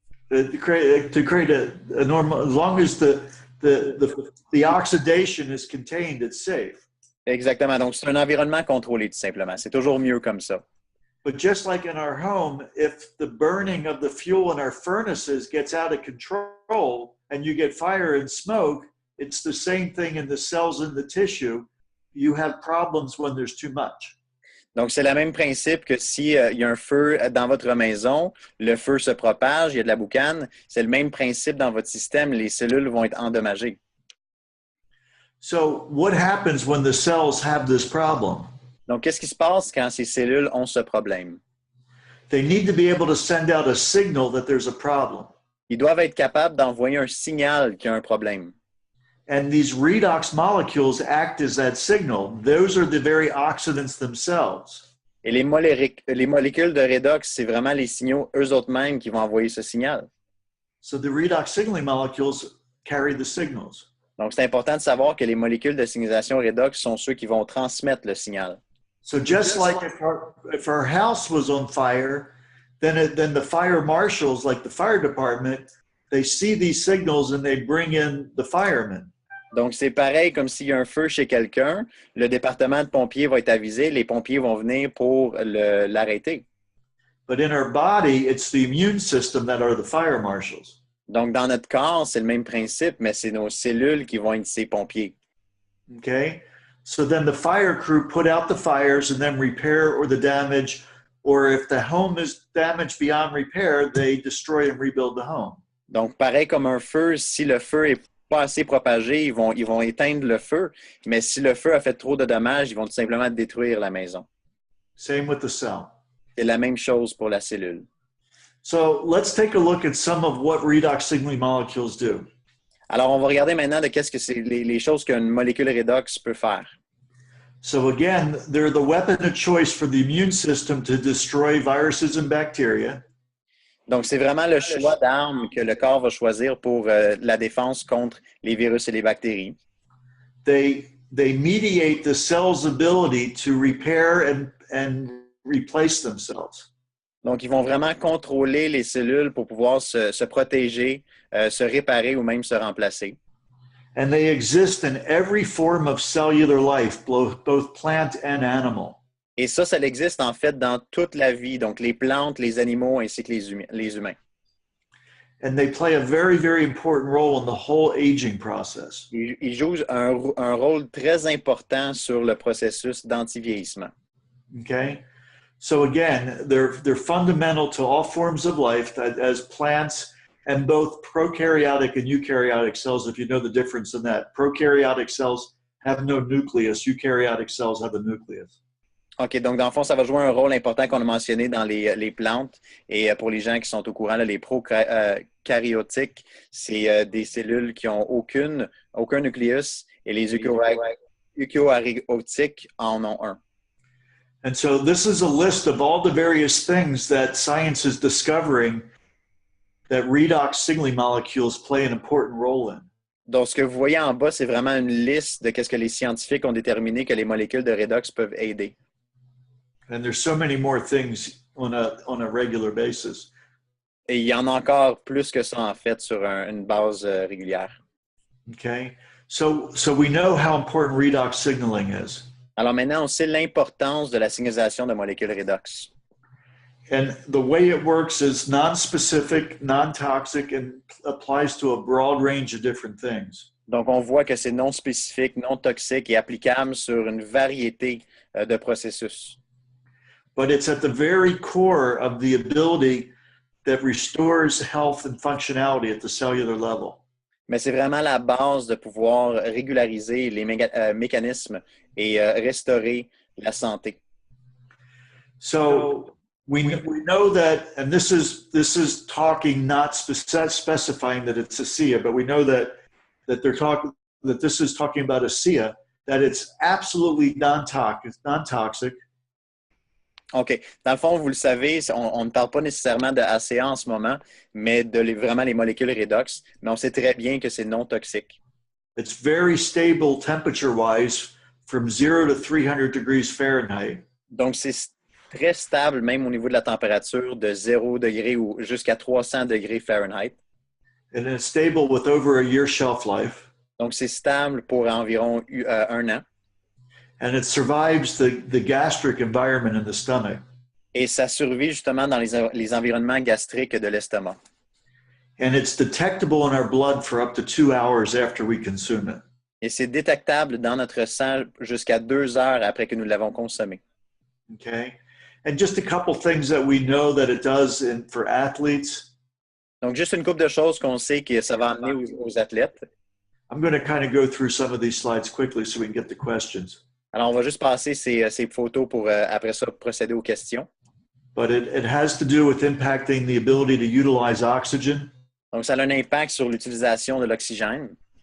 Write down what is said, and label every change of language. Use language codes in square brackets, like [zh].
[en] to create a normal, as long as the oxidation is contained, it's safe. [fr] Exactement. Donc, c'est un environnement contrôlé, tout simplement. C'est toujours mieux comme ça. [en] But just like in our home, if the burning of the fuel in our furnaces gets out of control and you get fire and smoke, it's the same thing in the cells in the tissue. You have problems when there's too much. [fr] Donc, c'est le même principe que s'il y a un feu dans votre maison, le feu se propage, il y a de la boucane. C'est le même principe dans votre système, les cellules vont être endommagées. [en] So what happens when the cells have this problem? [fr] Donc, qu'est-ce qui se passe quand ces cellules ont ce problème? [en] They need to be able to send out a signal that there's a problem. [fr] Ils doivent être capables d'envoyer un signal qu'il y a un problème. [en] And these redox molecules act as that signal. Those are the very oxidants themselves. [fr] Et les molécules de redox, c'est vraiment les signaux eux-mêmes qui vont envoyer ce signal. [en] So the redox signaling molecules carry the signals. [fr] Donc, c'est important de savoir que les molécules de signalisation redox sont ceux qui vont transmettre le signal. [en] So just like if our house was on fire, then the fire marshals, like the fire department, they see these signals and they bring in the firemen. [fr] Donc, c'est pareil comme s'il y a un feu chez quelqu'un, le département de pompiers va être avisé, les pompiers vont venir pour l'arrêter. [en] But in our body, it's the immune system that are the fire marshals. [fr] Donc, dans notre corps, c'est le même principe, mais c'est nos cellules qui vont être ces pompiers. [en] Okay? So then the fire crew put out the fires and then repair or the damage, or if the home is damaged beyond repair, they destroy and rebuild the home. [fr] Donc, pareil comme un feu, si le feu est pas assez propagé, ils vont éteindre le feu, mais si le feu a fait trop de dommages, ils vont tout simplement détruire la maison. [en] Same with the cell. [fr] C'est la même chose pour la cellule. [en] So let's take a look at some of what redox signaling molecules do. [fr] Alors, on va regarder maintenant de qu'est-ce que c'est les choses qu'une molécule redox peut faire. [en] So again, they're the weapon of choice for the immune system to destroy viruses and bacteria. [fr] Donc, c'est vraiment le choix d'armes que le corps va choisir pour la défense contre les virus et les bactéries. [en] They mediate the cell's ability to repair and replace themselves. [fr] Donc, ils vont vraiment contrôler les cellules pour pouvoir se protéger, se réparer ou même se remplacer. [en] And they exist in every form of cellular life, both plant and animal. [fr] Et ça existe en fait dans toute la vie, donc les plantes, les animaux ainsi que les humains. [en] And they play a very, very important role in the whole aging process. [fr] Ils jouent un rôle très important sur le processus d'antivieillissement. [en] Okay? So again, they're fundamental to all forms of life as plants and both prokaryotic and eukaryotic cells, if you know the difference in that. Prokaryotic cells have no nucleus. Eukaryotic cells have a nucleus. [fr] OK, donc dans le fond, ça va jouer un rôle important qu'on a mentionné dans les plantes. Et pour les gens qui sont au courant, là, les prokaryotiques, c'est des cellules qui n'ont aucun nucléus et les eukaryotiques en ont un. [en] And so this is a list of all the various things that science is discovering that redox signaling molecules play an important role in. [fr] Donc, ce que vous voyez en bas, c'est vraiment une liste de ce que les scientifiques ont déterminé que les molécules de redox peuvent aider. [en] And there's so many more things on a regular basis. [fr] Et il y en a encore plus que ça, en fait, sur une base régulière. [en] Okay? So we know how important redox signaling is. [fr] Alors maintenant, on sait l'importance de la signalisation de molécules redox. [en] And the way it works is non-specific, non-toxic, and applies to a broad range of different things. [fr] Donc, on voit que c'est non spécifique, non toxique et applicable sur une variété de processus. [en] But it's at the very core of the ability that restores health and functionality at the cellular level. [fr] Mais c'est vraiment la base de pouvoir régulariser les mécanismes et restaurer la santé. [en] So we know that, and this is talking not specifying that it's a SIA, but we know that this is talking about a SIA, that it's absolutely non-toxic. [fr] OK. Dans le fond, vous le savez, on ne parle pas nécessairement de ACA en ce moment, mais vraiment les molécules redox, mais on sait très bien que c'est non toxique. [en] It's very stable temperature-wise from 0 to 300 degrees Fahrenheit. [fr] Donc, c'est très stable, même au niveau de la température, de 0 degré ou jusqu'à 300 degrés Fahrenheit. [en] And it's stable with over a year shelf life. [fr] Donc, c'est stable pour environ 1 an. [en] And it survives the gastric environment in the stomach. [fr] Et ça survit justement dans les environnements gastriques de l'estomac. [en] And it's detectable in our blood for up to 2 hours after we consume it. [fr] Et c'est détectable dans notre sang jusqu'à 2 heures après que nous l'avons consommé. [en] Okay? And just a couple things that we know that it does for athletes. [fr] Donc, juste une couple de choses qu'on sait que ça va amener aux athlètes. [en] I'm going to kind of go through some of these slides quickly so we can get the questions. [fr] Alors, on va juste passer ces photos pour, après ça, procéder aux questions. [en] But it has to do with impacting the ability to utilize oxygen. [fr] Donc, ça a un impact sur l'utilisation de l'oxygène,